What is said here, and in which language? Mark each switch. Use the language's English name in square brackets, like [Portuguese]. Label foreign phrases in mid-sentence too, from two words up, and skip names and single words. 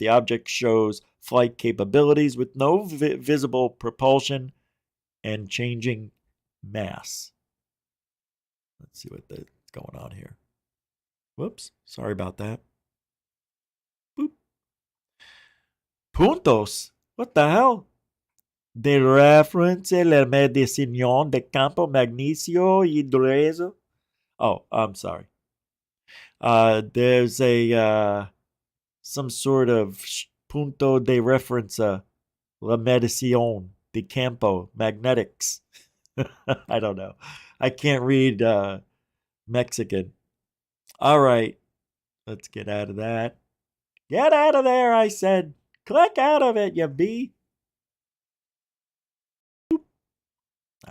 [English] The object shows flight capabilities with no visible propulsion and changing mass. Let's see what's going on here. Whoops, sorry about that. Boop. Puntos. What the hell? [Spanish] De reference la medición de campo magnesio hidroso. [English] Oh, I'm sorry. There's some sort of [Spanish] punto de referencia, la medición de campo [English] magnetics. I don't know. I can't read Mexican. All right, let's get out of that. Get out of there, I said. Click out of it, you bee. All right.